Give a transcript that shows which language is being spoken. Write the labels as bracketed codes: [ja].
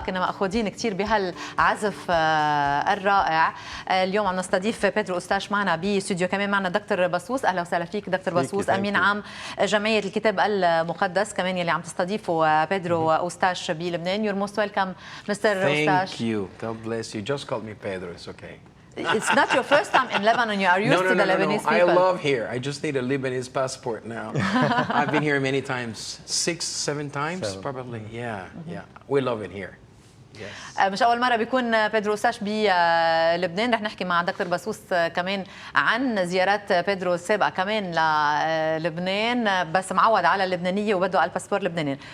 [ar] كنا مأخوذين كثير بهالعزف الرائع. اليوم عم نستضيف بيدرو اوستاش معنا باستوديو، كمان معنا دكتور بسوس. اهلا وسهلا فيك دكتور بسوس، امين عام جمعيه الكتاب المقدس كمان يلي عم تستضيفوا بيدرو اوستاش بلبنان. [en] You're most welcome, Mr. Oustash. Thank you. God bless you. Just call me Pedro. It's okay. It's not your first time in Lebanon. You are used to the Lebanese people. I love here. I just need a Lebanese passport now. I've been here many times, 6, 7 times probably. Yeah. We love it here. Yes. [ar] مش أول مرة بيكون بيدرو اوستاش بلبنان. رح نحكي مع دكتور بسوس كمان عن زيارات بيدرو السابقة كمان للبنان، بس معود على اللبنانية وبده على الباسبور اللبناني.